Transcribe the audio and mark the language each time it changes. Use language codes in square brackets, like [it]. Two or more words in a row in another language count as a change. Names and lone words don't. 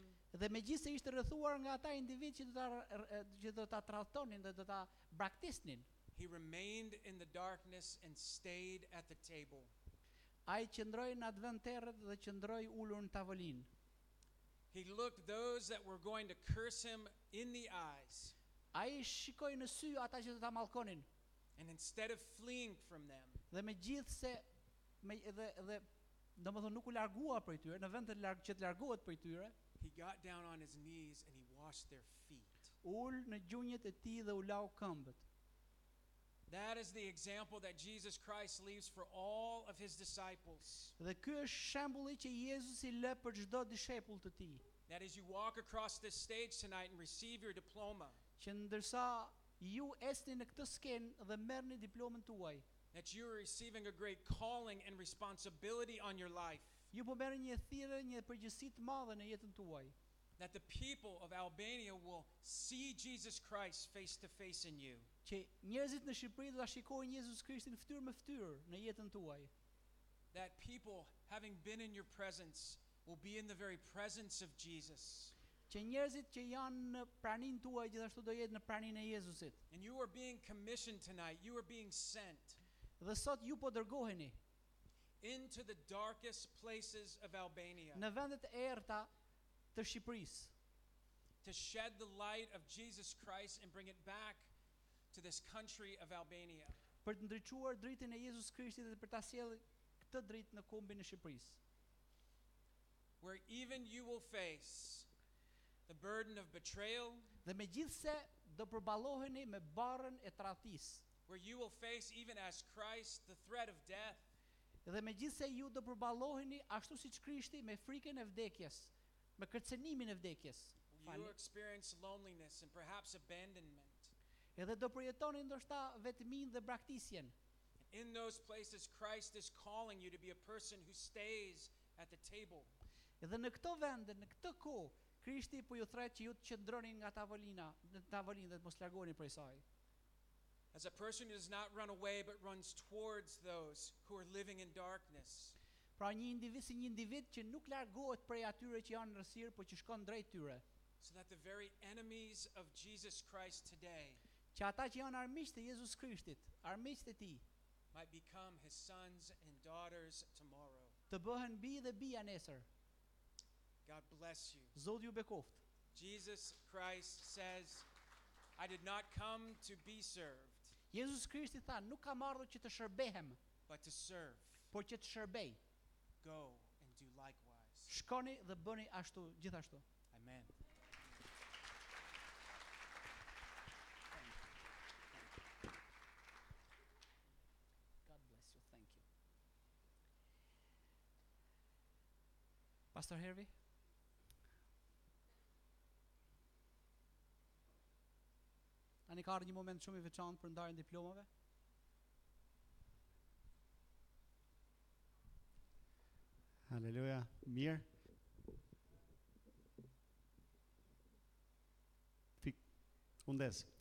[sq] Dhe megjithse ishte rrethuar nga ata individ që do ta tradhtonin dhe do ta braktisnin, [en] he remained in the darkness and stayed at the table. [sq] ai qëndroi në atë vend terret dhe qëndroi ulur në tavolinë. [en] He looked those that were going to curse him in the eyes, [sq] Ai shikoi në sy ata që do ta mallkonin. [en] and instead of fleeing from them, [sq] Dhe megjithse dhe domethënë nuk u largua prej tyre, në vend që të largohet prej tyre, [en] he got down on his knees and he washed their feet. [sq] ul në gjunjët e tij dhe u lau këmbët. [en] That is the example that Jesus Christ leaves for all of his disciples. [sq] Dhe ky është shembulli që Jezusi lë për çdo dishepull të tij, [en] That as you walk across this stage tonight and receive your diploma, [sq] që ndërsa ju esni në këtë skenë dhe merrni diplomën tuaj, [en] that you are receiving a great calling and responsibility on your life. [sq] ju po merrni një thirrje, një përgjegjësi të madhe në jetën tuaj. [en] that the people of Albania will see Jesus Christ face to face in you. [sq] Që njerëzit në Shqipëri do ta shikojnë Jezus Krishtin fytyrë me fytyrë në jetën tuaj. [en] That people, having been in your presence, will be in the very presence of Jesus. [sq] Që njerëzit që janë në praninë tuaj gjithashtu do jetë në praninë e Jezusit. [en] And you are being commissioned tonight. You are being sent [sq] Dhe sot ju po dërgoheni [en] into the darkest places of Albania [sq] në vendet e errta të Shqipërisë [en] to shed the light of Jesus Christ and bring it back to this country of Albania. [sq] për të ndriçuar dritën e Jezus Krishtit dhe për ta sjellë këtë dritë në kombin e Shqipërisë. [en] Where even you will face the burden of betrayal, [sq] Dhe megjithse do përballoheni me barrën e tradhtisë. [en] where you will face, even as Christ, the threat of death, [sq] Dhe megjithse ju do përballoheni ashtu siç Krishti me frikën e vdekjes, me kërcënimin e vdekjes. [en] you will experience loneliness and perhaps abandonment. [sq] Edhe do përjetoni ndoshta vetminë dhe braktisjen. [en] In those places, Christ is calling you to be a person who stays at the table. [sq] Edhe në këto vende, në këtë kohë, Krishti po ju thret që ju të qëndroni nga tavolina, në tavolinë dhe të mos largoheni prej saj. [en] As a person who does not run away but runs towards those who are living in darkness. [sq] Pra një individ që nuk largohet prej atyre që janë në rësirë, por që shkon drejt tyre. [en] So that the very enemies of Jesus Christ today [sq] Që ata që janë armiqtë e Jezus Krishtit, armiqtë e tij, [en] might become his sons and daughters tomorrow. [sq] të bëhen bi dhe bija nesër. [en] God bless you. [sq] Zoti ju bekoft. [en] Jesus Christ says, I did not come to be served, [sq] Jezus Krishti tha, nuk kam ardhur që të shërbehem, [en] but to serve. [sq] por që të shërbej. [en] Go and do likewise. [sq] Shkoni dhe bëni ashtu, gjithashtu. [en] Amen. God bless you. Thank you. [sq] Pastor Hervi? Tani ka ardhur një moment shumë i veçantë për ndarjen e diplomave. Haleluja. Mirë. Undes.